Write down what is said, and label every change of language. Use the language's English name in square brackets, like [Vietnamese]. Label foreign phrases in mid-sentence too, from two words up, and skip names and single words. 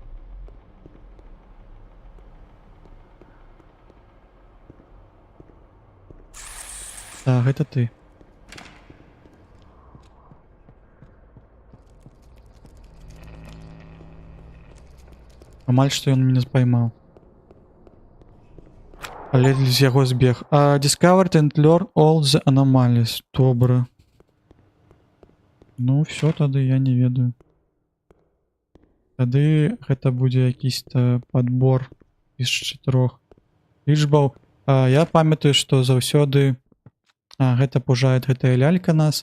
[Belarusian] Так, гэта ты. Амаль што ён мяне поймаў. Але з яго збег. [English] Discovered and learn all the anomalies. [Belarusian] Добра. Ну, все, тады я не ведаю. Тады гэта будзе якийсь-то падбор з 4 лічбаў. Я памятаю, што заўсёды гэта пужае гэтая лялька нас.